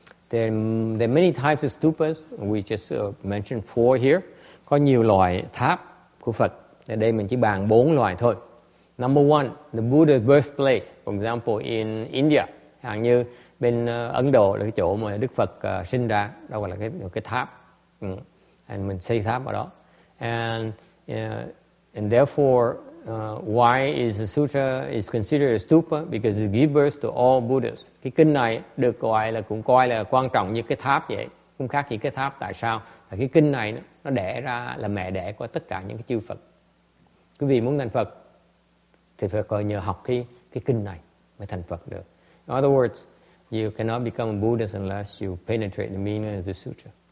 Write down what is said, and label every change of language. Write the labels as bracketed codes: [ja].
[en] There are many types of stupas. We just mentioned 4 here. [vi] Có nhiều loại tháp của Phật. Ở đây mình chỉ bàn 4 loại thôi. [en] Number 1, the Buddha's birthplace. For example, in India, [vi] hàng như bên Ấn Độ là cái chỗ mà Đức Phật sinh ra, đâu gọi là cái tháp. And mình xây tháp ở đó. [en] And therefore, why is the sutra is considered a stupa? Because it gives birth to all Buddhas. [vi] Cái kinh này được gọi là cũng coi là quan trọng như cái tháp vậy, không khác gì cái tháp. Tại sao? Là cái kinh này nó đẻ ra là mẹ đẻ của tất cả những cái chư Phật. Quý vị muốn thành Phật thì phải coi nhờ học cái kinh này mới thành Phật được. [en] In other words, you cannot become a Buddhist unless you penetrate the meaning of the sutra.